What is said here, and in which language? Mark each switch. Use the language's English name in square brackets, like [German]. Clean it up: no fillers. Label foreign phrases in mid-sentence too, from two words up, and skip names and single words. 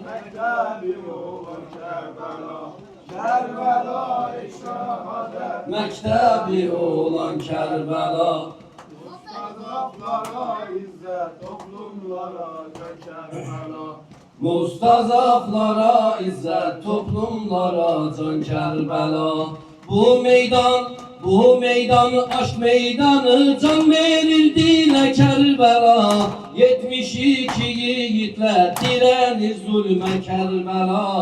[Azerbaijani] Məktəbi olan Kərbəla. Kərbəla-i şəhadət məktəbi olan Kərbəla. Mustazaflara izzət, toplumlara can Kərbəla. [Turkish] Mustazaflara izzet, toplumlara can Kerbela. Bu meydan aşk meydanı, can verildiler Kerbela. 72 yiğitler direnir zulme Kerbela.